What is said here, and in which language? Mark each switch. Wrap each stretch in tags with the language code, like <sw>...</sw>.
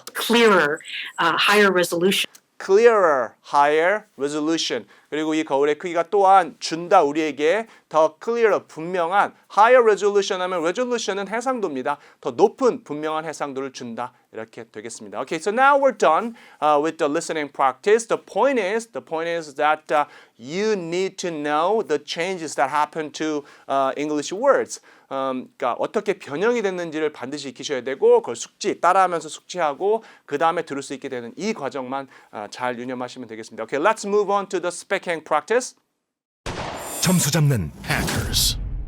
<en>clearer, higher resolution. clearer, higher resolution.</en> <ko>그리고 이 거울의 크기가 또한 준다 우리에게 더 clearer, 분명한</ko> <en>higher resolution</en> <ko>하면 resolution은 해상도입니다. 더 높은 분명한 해상도를 준다. 이렇게 되겠습니다.</ko> <en>Okay, so now we're done with the listening practice. The point is that you need to know the changes that happen to English words.</en> <ko>그러니까 어떻게 변형이 됐는지를 반드시 익히셔야 되고 그걸 따라하면서 숙지하고 그 다음에 들을 수 있게 되는 이 과정만 잘 유념하시면 되겠습니다.</ko> <en>Okay, let's move on to the speaking practice.</en> <ko>점수 잡는 hackers.</ko>